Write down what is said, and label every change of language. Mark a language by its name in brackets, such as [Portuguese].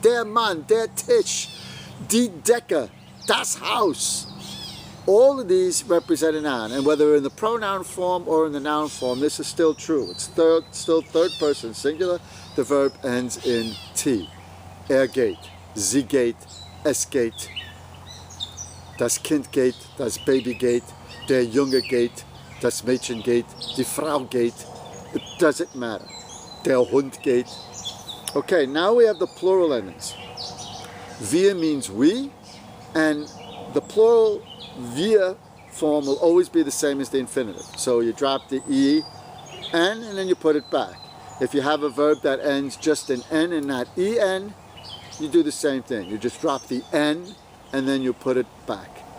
[German] Der Mann, der Tisch, die Decke, das Haus. [English] All of these represent a noun, and whether in the pronoun form or in the noun form, this is still true. It's still third person singular. The verb ends in T. [German] Geht, sie geht, es geht. Das Kind geht, das Baby geht, der Junge geht, das Mädchen geht, die Frau geht. [English] It doesn't matter. [German] Der Hund geht. [English] Okay, now we have the plural endings. Wir means we, and the plural wir form will always be the same as the infinitive. So you drop the en, and then you put it back. If you have a verb that ends just in n and not en, you do the same thing. You just drop the n, and then you put it back.